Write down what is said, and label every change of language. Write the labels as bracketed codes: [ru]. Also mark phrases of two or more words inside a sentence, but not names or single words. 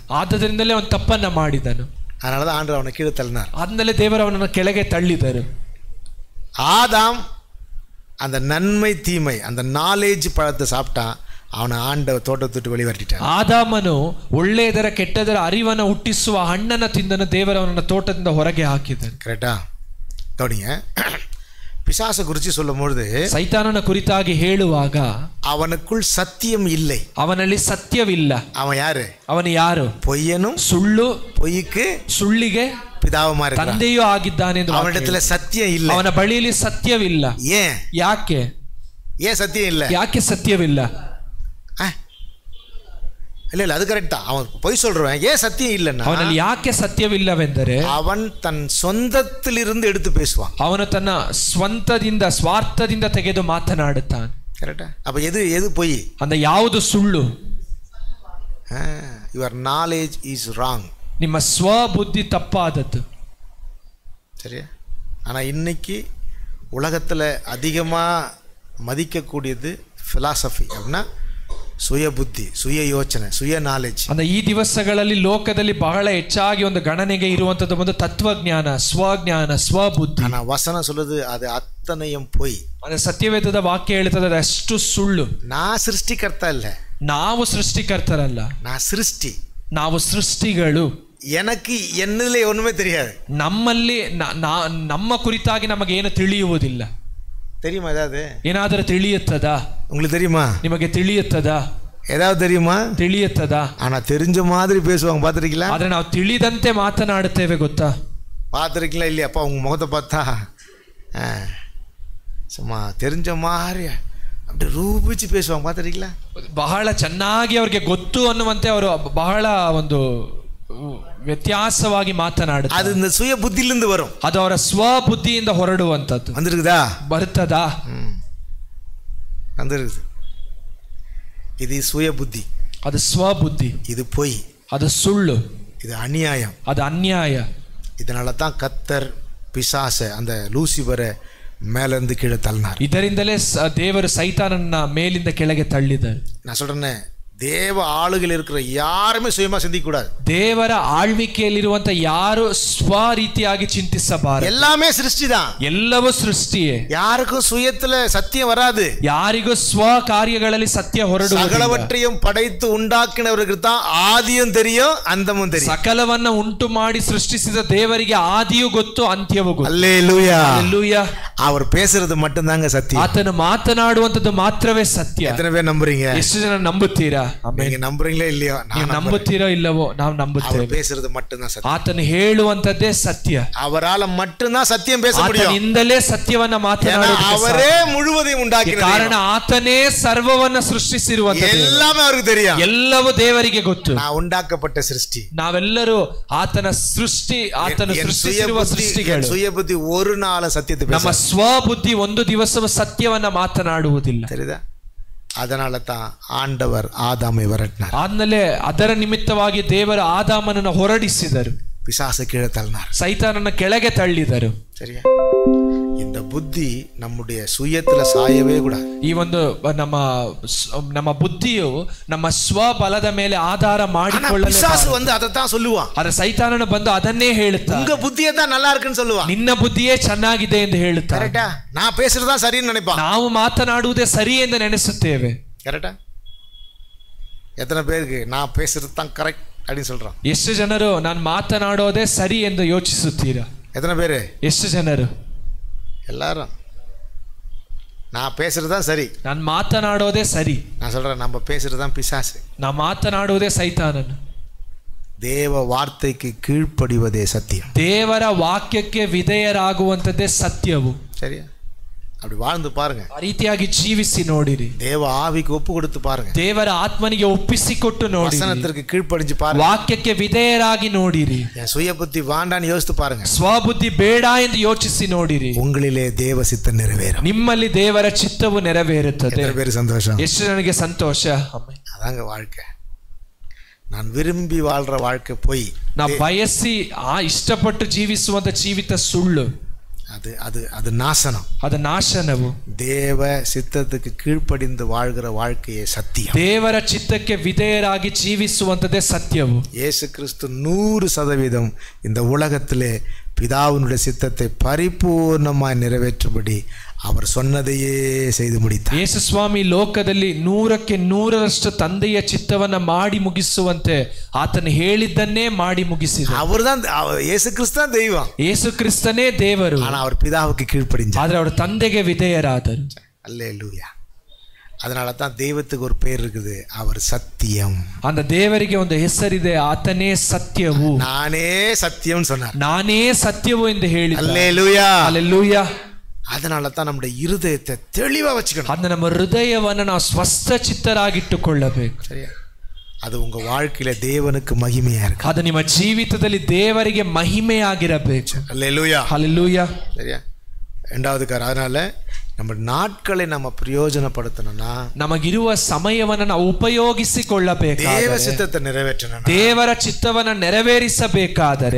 [kn] ಆದ್ದರಿಂದಲೇ ಅವನು ತಪ್ಪನ್ನ ಮಾಡಿದನು. [ta] அதனாலதான் ஆண்டவர் அவனை கீழே தள்ளினார். [kn] ಆದ್ಮೇಲೆ ದೇವರು ಅವನನ್ನು ಕೆಳಗೆ ತಳ್ಳಿದರು. [ta] ஆதாம் அந்த நன்மை தீமை அந்த நாலேஜ் பழத்தை சாப்பிட்டான். ಅವನ ಆಂಡವ ತೋಟದ வெளி வரட்டிட்டான். [kn] ಆದಾಮನು ಒಳ್ಳೆಯದರ ಕೆಟ್ಟದರ ಅರಿವನ್ನು ಹುಟ್ಟಿಸುವ ಹಣ್ಣನ್ನು ತಿಂದನು. ದೇವರವನನ್ನು ತೋಟದಿಂದ ಹೊರಗೆ ಹಾಕಿದನು. ಕರೆಕ್ಟಾ? [ta] கவனிங்க, பிசாசை குறித்து சொல்லும் பொழுது [kn] ಸೈತಾನನ ಕುರಿತಾಗಿ ಹೇಳುವಾಗ [ta] அவனுக்குள் சத்தியம் இல்லை, [kn] ಅವನಲ್ಲಿ ಸತ್ಯವಿಲ್ಲ. [ta] அவன் யாரு? [kn] ಅವನು ಯಾರು? [ta] பொய்யனும் [kn] ಸುಳ್ಳು, [ta] பொய்க்கு [kn] ಸುಳ್ಳಿಗೆ [ta] பிதாவுமா இருக்கிறான். [kn] ತಂದೆಯೂ ಆಗಿದ್ದಾನೆ ಎಂದು [ta] அவனிடத்துல சத்தியம் இல்லை. [kn] ಅವನ ಬಳಿಯಲ್ಲಿ ಸತ್ಯವಿಲ್ಲ. [ta] ஏன்? [kn] ಯಾಕೆ? [ta] ஏன் சத்தியம் இல்லை? [kn] ಯಾಕೆ ಸತ್ಯವಿಲ್ಲ? [ta] இல்ல இல்ல, அது கரெக்ட் தான். அவன் பொய் சொல்றான். ஏன் சத்தியம் இல்லைன்னா, [kn] ಅವನಲ್ಲಿ ಯಾಕೆ ಸತ್ಯವಿಲ್ಲವೆಂದರೆ [ta] அவன் தன் சொந்தத்திலிருந்து எடுத்து பேசுவான். [kn] ಅವನು ತನ್ನ ಸ್ವಂತದಿಂದ ಸ್ವಾರ್ಥದಿಂದ ತೆಗೆದು ಮಾತನಾಡುತ್ತಾನೆ. ಕರೆಕ್ಟಾ? [ta] அப்ப எது பொய்? [kn] அந்த ಯಾವುದು ಸುಳ್ಳು? [en] your knowledge is wrong. [kn] ನಿಮ್ಮ ಸ್ವಬುದ್ಧಿ ತಪ್ಪಾದದ್ದು. [ta] சரியா? ஆனா இன்னைக்கு உலகத்துல அதிகமா மதிக்கக்கூடியது பிலாசபி. அப்படின்னா சுய புத்தி, சுய யோಚನೆ, சுய ನಾಲೆಜ್. [kn] ಅಂದ್ರೆ ಈ ದಿವಸಗಳಲ್ಲಿ ಲೋಕದಲ್ಲಿ ಬಹಳ ಹೆಚ್ಚಾಗಿ ಒಂದು ಗಣನೆಗೆ ಇರುವಂತದ್ದು ಒಂದು ತತ್ವಜ್ಞಾನ, ಸ್ವಜ್ಞಾನ, ಸ್ವಬುದ್ಧಿ. [ta] ಆனா ವಚನ சொல்லுது அது அத்தனையும் பொய். [kn] ಅಂದ್ರೆ ಸತ್ಯವೇದದ ವಾಕ್ಯ ಹೇಳ್ತದೆ ಅಷ್ಟು ಸುಳ್ಳು. ನಾ ಸೃಷ್ಟಿಕರ್ತ ಇಲ್ಲ, ನಾವು ಸೃಷ್ಟಿಕರ್ತರಲ್ಲ, ನಾ ಸೃಷ್ಟಿ, ನಾವು ಸೃಷ್ಟಿಗಳು. [ta] எனக்கு என்னிலே ஒண்ணுமே தெரியாது. [kn] ನಮ್ಮಲ್ಲಿ ನಮ್ಮ ಕುರಿತಾಗಿ ನಮಗೇನು ತಿಳಿಯುವುದಿಲ್ಲ. [ta] தெரியுமா? ஏதாவது [kn] ಏನಾದರೂ ತಿಳಿಯುತ್ತದಾ? [ta] உங்களுக்கு தெரியுமா? [kn] ನಿಮಗೆ ತಿಳಿಯುತ್ತದಾ? [ta] ஏதாவது தெரியுமா? [kn] ತಿಳಿಯುತ್ತದಾ? [ta] ஆனா தெரிஞ்ச மாதிரி பேசுவாங்க. பார்த்திருக்கீங்களா? [kn] ಆದ್ರೆ ನಾವು ತಿಳಿದಂತೆ ಮಾತನಾಡುತ್ತೇವೆ. ಗೊತ್ತಾ? [ta] பார்த்திருக்கீங்களா இல்லையா? அப்பா உங்க முகத்தை பார்த்தா சும்மா தெரிஞ்ச மாதிரி அப்படி ரூபிச்சு பேசுவாங்க. பார்த்திருக்கீங்களா? [kn] ಬಹಳ ಚೆನ್ನಾಗಿ ಅವ್ರಿಗೆ ಗೊತ್ತು ಅನ್ನುವಂತೆ ಅವರು ಬಹಳ ಒಂದು ವ್ಯತ್ಯಾಸವಾಗಿ ಮಾತನಾಡುತ್ತಾರೆ. [ta] ಅದು இந்த சுய புத்தியிலிருந்து வரும். [kn] ಅದು ಅವರ ಸ್ವಬುದ್ಧಿಯಿಂದ ಹೊರಡುವಂತದ್ದು. [ta] வந்திருக்குதா? [kn] ಬರ್ತದಾ? [ta] வந்திருக்குது. இது சுய புத்தி, [kn] ಅದು ಸ್ವಬುದ್ಧಿ, [ta] இது பொய், [kn] ಅದು ಸುಳ್ಳು, [ta] இது அநியாயம், [kn] ಅದು ಅನ್ಯಾಯ. [ta] இதனால தான் கர்த்தர் பிசாச அந்த லூசிபரை மேலிருந்து கீழே தள்ளினார். [kn] ಇದರಿಂದಲೇ ದೇವರು ಸೈತಾನನ್ನ ಮೇಲಿಂದ ಕೆಳಗೆ ತಳ್ಳಿದರು. [ta] நான் சொல்றேனே, தேவ ஆளுகள் இருக்கிற யாருமே சுயமா சிந்திக்க கூடாது. [kn] ದೇವರ ಆಳ್ವಿಕೆಯಲ್ಲಿರುವಂತ ಯಾರು ಸ್ವ ರೀತಿಯಾಗಿ ಚಿಂತಿಸಬಾರದು. [ta] எல்லாமே சிருஷ்டி தான், [kn] ಎಲ್ಲವೂ ಸೃಷ್ಟಿಯೇ. [ta] யாருக்கும் சுயத்துல சத்தியம் வராது. [kn] ಯಾರಿಗೂ ಸ್ವ ಕಾರ್ಯಗಳಲ್ಲಿ ಸತ್ಯ ಹೊರಡುವುದಿಲ್ಲ. [ta] சகலவற்றையும் படைத்து உண்டாக்கினவருக்கு தான் ஆதியும் தெரியும், அந்தமும் தெரியும். ಸಕಲವನ್ನ ಉಂಟು ಮಾಡಿ ಸೃಷ್ಟಿಸಿದ ದೇವರಿಗೆ ಆದಿಯೂ ಗೊತ್ತು, ಅಂತ್ಯವೂ ಗೊತ್ತು. அல்லேலூயா, அல்லேலೂಯಾ. அவர் பேசுறது மட்டும்தாங்க சத்தியம். [kn] ಆತನು ಮಾತನಾಡುವಂತದ್ದು ಮಾತ್ರವೇ ಸತ್ಯ. [ta] எத்தனை பேர் நம்புறீங்க? [kn] ಎಷ್ಟು ಜನ ನಂಬುತ್ತೀರಾ? [ta] நீங்க நம்புறீங்களோ இல்லையோ, [kn] ನೀವು ನಂಬುತ್ತೀರೋ ಇಲ್ಲವೋ, ನಾವು ನಂಬುತ್ತೇವೆ. [ta] அவர் பேசுறது மட்டும்தான் சத்தியம். [kn] ಆತನು ಹೇಳುವಂತದ್ದೇ ಸತ್ಯ. [ta] அவரால மட்டும்தான் சத்தியம் பேச முடியும். [kn] ಆತನಿಂದಲೇ ಸತ್ಯವನ್ನ ಮಾತನಾಡುವುದಕ್ಕೆ [ta] அவரೇ முழுவதையும் உண்டாக்கினார். [kn] ಕಾರಣ ಆತನೇ ಸರ್ವವನ್ನ ಸೃಷ್ಟಿಸಿರುವಂತದ್ದು. [ta] எல்லாமே அவருக்கு தெரியும். [kn] ಎಲ್ಲವೂ ದೇವರಿಗೆ ಗೊತ್ತು. [ta] நான் உண்டாக்கப்பட்ட சிருஷ்டி. [kn] ನಾವೆಲ್ಲರೂ ಆತನ ಸೃಷ್ಟಿ, ಆತನು ಸೃಷ್ಟಿಸಿರುವ ಸೃಷ್ಟಿಗಳು. [ta] சுய புத்தி ஒரு நாள் சத்தியத்தை பேச, [kn] ನಮ್ಮ ಸ್ವಬುದ್ಧಿ ಒಂದು ದಿವಸವೂ ಸತ್ಯವನ್ನ ಮಾತನಾಡುವುದಿಲ್ಲ. [ta] தெரியுதா? அதனால தான் ஆண்டவர் ஆதாமை விரட்டினார். [kn] ಆದ್ಮೇಲೆ ಅದರ ನಿಮಿತ್ತವಾಗಿ ದೇವರು ಆದಾಮನನ್ನು ಹೊರಡಿಸಿದರು. [ta] பிசாசை கீழே தள்ளினார். [kn] ಸೈತಾನನ ಕೆಳಗೆ ತಳ್ಳಿದರು. [ta] சரியா? இந்த புத்தி நம்முடைய சுயத்துல சாயவே கூடாது. [kn] ಈ ಒಂದು ನಮ್ಮ ಬುದ್ಧಿಯು ನಮ್ಮ ಸ್ವಬಲದ ಮೇಲೆ ಆಧಾರ ಮಾಡಿಕೊಳ್ಳಲು [ta] பிசாசு வந்து அதைத்தான் சொல்லுவான். [kn] ಆದ್ರೆ ಸೈತಾನನು ಬಂದು ಅದನ್ನೇ ಹೇಳುತ್ತಾನೆ. [ta] உங்க புத்தியே தான் நல்லா இருக்குன்னு சொல்லுவான். [kn] ನಿನ್ನ ಬುದ್ಧಿಯೇ ಚೆನ್ನಾಗಿದೆ ಎಂದು ಹೇಳುತ್ತಾನೆ. [ta] கரெக்டா? நான் பேசுறதா சரின்னு நினைப்பான். [kn] ನಾವು ಮಾತನಾಡುವುದೇ ಸರಿ ಎಂದು ನೆನೆಸುತ್ತೇವೆ. [ta] கரெக்டா? எத்தனை பேருக்கு நான் பேசுறது தான் கரெக்ட் அப்படின்னு சொல்றான்? [kn] ಎಷ್ಟು ಜನರು ನಾನು ಮಾತನಾಡೋದೇ ಸರಿ ಎಂದು ಯೋಚಿಸುತ್ತೀರಾ? [ta] எத்தனை பேரு? [kn] ಎಷ್ಟು ಜನರು? [ta] எல்லாரும் நான் பேசுறது தான் சரி, [kn] ನಾನು ಮಾತನಾಡೋದೇ ಸರಿ. [ta] நான் சொல்றேன் நம்ம பேசுறது தான் பிசாசு. [kn] ನಾ ಮಾತನಾಡುವುದೇ ಸೈತಾನನು. [ta] தேவ வார்த்தைக்கு கீழ்ப்படிவதே சத்தியம். [kn] ದೇವರ ವಾಕ್ಯಕ್ಕೆ ವಿಧೇಯರಾಗುವಂತದ್ದೇ ಸತ್ಯವು. [ta] சரியா? அப்படி வாழ்ந்து பாருங்க. [kn] ಆ ರೀತಿಯಾಗಿ ಜೀವಿಸಿ ನೋಡಿರಿ. [ta] தேவ ஆவிக்கு ஒப்பு கொடுத்து பாருங்க. [kn] ದೇವರ ಆತ್ಮನಿಗೆ ಒಪ್ಪಿಸಿಕೊಟ್ಟು ನೋಡಿರಿ. [ta] வசனத்திற்கு கீழ்ப்படிஞ்சு பாருங்க. [kn] ವಾಕ್ಯಕ್ಕೆ ವಿಧೇಯರಾಗಿ ನೋಡಿರಿ. [ta] என் சுய புத்தி வாண்டான்னு யோசித்து பாருங்க. [kn] ಸ್ವಬುದ್ಧಿ ಬೇಡ ಎಂದು ಯೋಚಿಸಿ ನೋಡಿರಿ. [ta] உங்களிலே தேவ சித்தம் நிறைவேறும். [kn] ನಿಮ್ಮಲ್ಲಿ ದೇವರ ಚಿತ್ತವು ನೆರವೇರುತ್ತದೆ. [ta] எத்தனை பேர் சந்தோஷம்? [kn] ಎಷ್ಟು ನನಗೆ ಸಂತೋಷ. [ta] அதாங்க வாழ்க்கை. நான் விரும்பி வாழ்ற வாழ்க்கை போய் [kn] ನಾ ಬಯಸಿ ಇಷ್ಟಪಟ್ಟು ಜೀವಿಸುವಂತ ಜೀವಿತ ಸುಳ್ಳು. [ta] அது அது அது நாசனம். [kn] ಅದು ನಾಶನವು. [ta] தேவ சித்தத்துக்கு கீழ்ப்படிந்து வாழ்கிற வாழ்க்கையே சத்தியம். [kn] ದೇವರ ಚಿತ್ತಕ್ಕೆ ವಿಧೇಯರಾಗಿ ಜೀವಿಸುವಂತದೇ ಸತ್ಯವು. [ta] இயேசு கிறிஸ்து 100% இந்த உலகத்திலே பிதாவினுடைய சித்தத்தை பரிபூர்ணமாய் நிறைவேற்றும்படி அவர் சொன்னதையே செய்து முடித்தார். [kn] ಯೇಸು ಸ್ವಾಮಿ ಲೋಕದಲ್ಲಿ 100% ತಂದೆಯ ಚಿತ್ತವನ್ನ ಮಾಡಿ ಮುಗಿಸುವಂತೆ ಆತನು ಹೇಳಿದ್ದನ್ನೇ ಮಾಡಿ ಮುಗಿಸಿದ. [ta] அவர்தான் இயேசு கிறிஸ்து தான் தெய்வம். [kn] ಯೇಸು ಕ್ರಿಸ್ತನೇ ದೇವರು. [ta] ஆனா அவர் பிதாவுக்கு கீழ்ப்படிஞ்சார். [kn] ಆದ್ರೆ ಅವರು ತಂದೆಗೆ ವಿಧೇಯರಾದರು. [ta] அல்லேலூயா. அதனால தான் தெய்வத்துக்கு ஒரு பேர் இருக்குது, அவர் சத்தியம். [kn] அந்த தேவರಿಗೆ ಒಂದು ಹೆಸರಿದೆ, ಆತನೇ ಸತ್ಯವು. [ta] நானே சத்தியம் சொன்னார். [kn] ನಾನೇ ಸತ್ಯವು ಎಂದು ಹೇಳಿದ. [ta] அல்லேலூயா. [kn] ಹಲ್ಲೆಲೂಯಾ. [ta] அதனால தான் நம்முடைய இருதயத்தை தெளிவா வச்சுக்கணும். [kn] அந்த நம்ம ಹೃದಯವನ್ನು ನಾವು ಸ್ವಸ್ಥ ಚಿತ್ತರಾಗಿಟ್ಟುಕೊಳ್ಳಬೇಕು. [ta] சரியா? அது உங்க வாழ்க்கையில தேவனுக்கு மகிமையா இருக்கு. [kn] ಅದು ನಿಮ್ಮ ಜೀವಿತದಲ್ಲಿ ದೇವರಿಗೆ ಮಹಿಮೆಯಾಗಿರಬೇಕು. [ta] அல்லேலூயா. [kn] ಹಲ್ಲೆಲೂಯಾ. [ta] சரியா? இரண்டாவது காரணம், அதனால நம்ம நாட்களை நம்ம பிரயோஜனப்படுத்தணும்னா [kn] ನಮಗಿರುವ ಸಮಯವನ್ನು ನಾವು ಉಪಯೋಗಿಸಿಕೊಳ್ಳಬೇಕಾದರೆ, [ta] தேவ சித்தத்தை நிறைவேற்றணும், [kn] ದೇವರ ಚಿತ್ತವನ್ನು ನೆರವೇರಿಸಬೇಕಾದರೆ